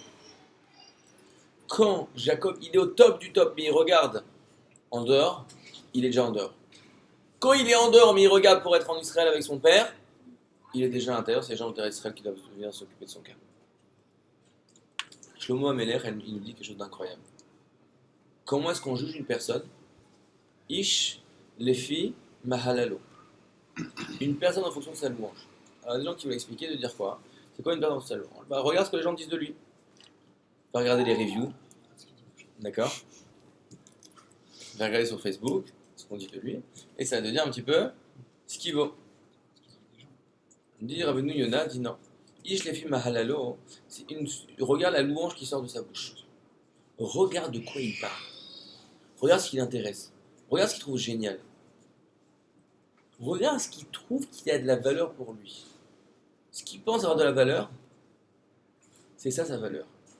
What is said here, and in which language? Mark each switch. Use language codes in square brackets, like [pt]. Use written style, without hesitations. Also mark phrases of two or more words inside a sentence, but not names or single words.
[fr] Quand Jacob, il est au top du top, mais il regarde en dehors, il est déjà en dehors. Quand il est en dehors, mais il regarde pour être en Israël avec son père, il est déjà à l'intérieur, c'est les gens d'Israël qui doivent venir s'occuper de son cas. Shlomo Amelech, il nous dit quelque chose d'incroyable. Comment est-ce qu'on juge une personne? [he] איש לפי מהללו. [fr] Une personne en fonction de sa louange. Alors, il y a des gens qui vont expliquer de dire quoi? C'est quoi une personne en fonction de sa louange? Bah, regarde ce que les gens disent de lui. Va regarder les reviews. D'accord? Va regarder sur Facebook ce qu'on dit de lui. Et ça va te dire un petit peu ce qu'il vaut. Dit Rabbeinu Yonah, dit non. [he] איש לפי מהללו, [fr] regarde la louange qui sort de sa bouche. Regarde de quoi il parle. Regarde ce qui l'intéresse. Regarde ce qu'il trouve génial. Regarde ce qu'il trouve qui a de la valeur pour lui. Ce qu'il pense avoir de la valeur, c'est ça sa valeur.